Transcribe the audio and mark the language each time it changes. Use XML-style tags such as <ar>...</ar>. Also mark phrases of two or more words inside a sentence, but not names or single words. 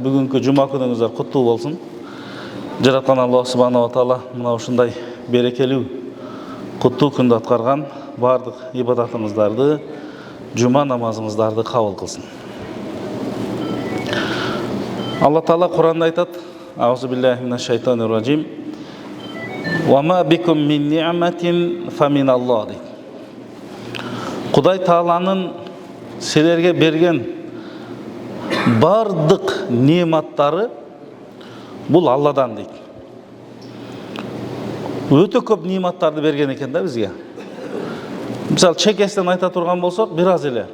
<ky>бүгүнкү жума күнүңүздөр куттуу болсун. Жараткан</ky> <ar>الله سبحانه وتعالى</ar> <ky>мына ушундай берекелүү куттуу күндү аткарган бардык ибадатыңыздарды, жума намазыңыздарды кабыл кылсын.</ky> <ar>الله تعالى</ar> <ky>Кур'анда айтат:</ky> <ar>أعوذ بالله من الشيطان الرجيم. وما بكم من نعمة فمن الله.</ar> <ky>Кудай Тааланын силерге берген бардык нематтары бул Алладан дейт. Өтө көп нематтарды берген экен да бизге. Мисалы чекестен айта турган болсок, бир аз эле.</ky>